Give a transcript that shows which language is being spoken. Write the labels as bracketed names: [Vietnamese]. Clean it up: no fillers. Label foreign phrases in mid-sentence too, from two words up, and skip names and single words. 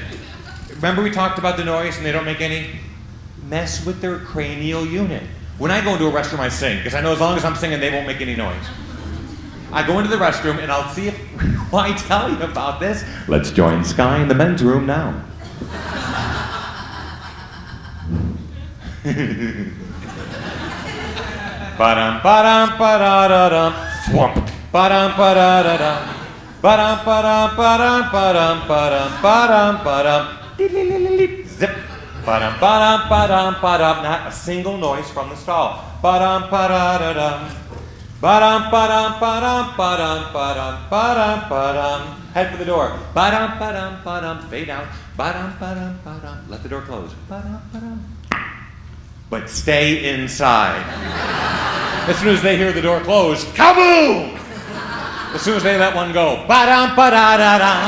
[English] Remember we talked about the noise and they don't make any? Mess with their cranial unit. When I go into a restroom, I sing, because I know as long as I'm singing, they won't make any noise. I go into the restroom, and I'll see if I tell you about this. Let's join Sky in the men's room now. Ba-dum, ba-dum, ba-da-da-dum, swamp. Ba-dum, ba-da-da-dum. Ba-dum, ba-dum, ba-dum, ba-dum, ba-dum, ba-dum, ba-dum. Zip. Ba-dum, ba-dum, ba-dum, ba-dum. Not a single noise from the stall. Ba-dum, ba-da-da-dum. Ba-dum, ba-dum, ba-dum, ba-dum, ba-dum, ba-dum, ba-dum. Head for the door. Ba-dum, ba-dum, ba-dum. Fade out. Ba-dum, ba-dum, ba-dum. Let the door close. Ba-dum, ba-dum. But stay inside. As soon as they hear the door close, kaboom! As soon as they let one go, ba-dum, ba-da-da-dum.